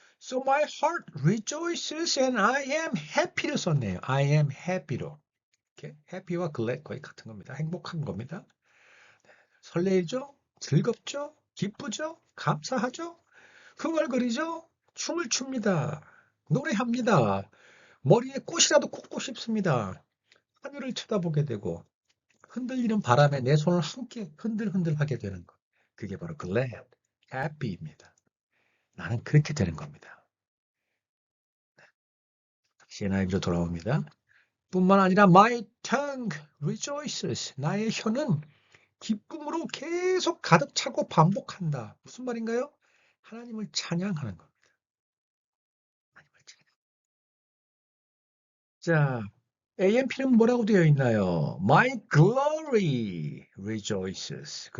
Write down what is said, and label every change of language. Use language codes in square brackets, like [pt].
[en] So my heart rejoices and I am happy를 [ko] 썼네요. [en] I am happy로. [ko] 이렇게 happy와 glad 거의 같은 겁니다. 행복한 겁니다. 설레이죠? 즐겁죠? 기쁘죠? 감사하죠? 흥얼거리죠? 춤을 춥니다. 노래합니다. 머리에 꽃이라도 꽂고 싶습니다. 하늘을 쳐다보게 되고 흔들리는 바람에 내 손을 함께 흔들흔들하게 되는 것. 그게 바로 glad, happy입니다. 나는 그렇게 되는 겁니다. 다시 NIV로 돌아옵니다. 뿐만 아니라 [en] my tongue rejoices. [ko] 나의 혀는 기쁨으로 계속 가득 차고 반복한다. 무슨 말인가요? 하나님을 찬양하는 겁니다. 하나님을 찬양. 자, AMP는 뭐라고 되어 있나요? [en] My glory rejoices.